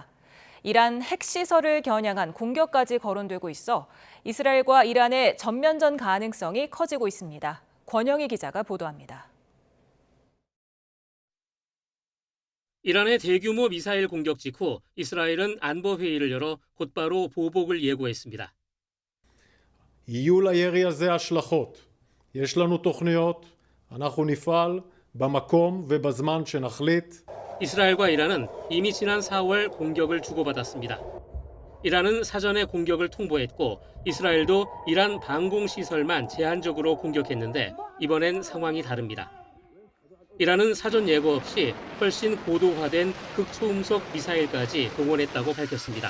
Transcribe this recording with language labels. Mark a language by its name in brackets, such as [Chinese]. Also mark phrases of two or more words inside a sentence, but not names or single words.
[Korean] 이란 핵시설을 겨냥한 공격까지 거론되고 있어 이스라엘과 이란의 전면전 가능성이 커지고 있습니다. 권영희 기자가 보도합니다. 이란의 대규모 미사일 공격 직후 이스라엘은 안보회의를 열어 곧바로 보복을 예고했습니다. [Hebrew] יהיו לירי הזה השלכות. יש לנו תוכניות, אנחנו נפעל במקום ובזמן שנחליט. [Korean] 이스라엘과 이란은 이미 지난 4월 공격을 주고받았습니다. 이란은 사전에 공격을 통보했고 이스라엘도 이란 방공시설만 제한적으로 공격했는데 이번엔 상황이 다릅니다. 이란은 사전 예고 없이 훨씬 고도화된 극초음속 미사일까지 동원했다고 밝혔습니다.